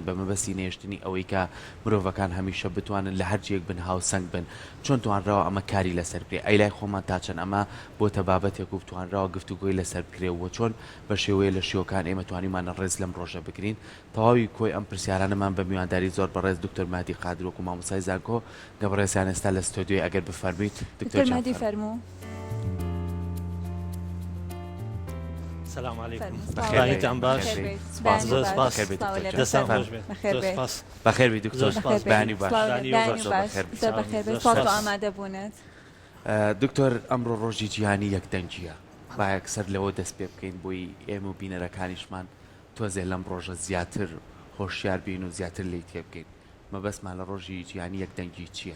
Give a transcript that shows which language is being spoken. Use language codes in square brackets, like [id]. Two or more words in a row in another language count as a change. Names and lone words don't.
[ckb] بە مەبەستی نێشتنی ئەوەی کە مرۆڤەکان هەمیشە بتوانن لە هەرجێک بن هاوسەنگ بن چۆن توانراوە ئەمە کاری لەسەر بکرێ ئەی لای خۆمان تا چەند ئەمە بۆتە بابەتێک و توانراوە گفتوگۆی لەسەر بکرێەوە چۆن بە شێوەیە لە شیوەکان ئێمە توانیمانە ڕێز لەم ڕۆژە بگرین تەواوی کۆی ئەم پرسیارانەمان بە میوانداری زۆر بەڕێز دکتۆر مادی قادرۆک و مامۆسای زانکۆ گەبڕێزیان ئێستا لە ستۆدیۆی ئەگەر بفەرمیت دکتۆر مادی فەرموو. [ar] السلام عليكم. [ckb] بخير باش زۆر سپاس دەستان خۆش بێت بەخێر بی دکتۆر بانی باش ئامادە بوونێت دکتۆر ئەمڕۆ ڕۆژی جیهانی یەکدەنگیە با یەکسەر لەوە دەست پێ بکەین بۆی ئێمە و بینەرەکانیشمان تۆزێ لەم ڕۆژە زیاتر هۆشیار بین و زیاتر لی تێ بکەین مەبەستمان لە ڕۆژی جیهانی یەکدەنگی چییە؟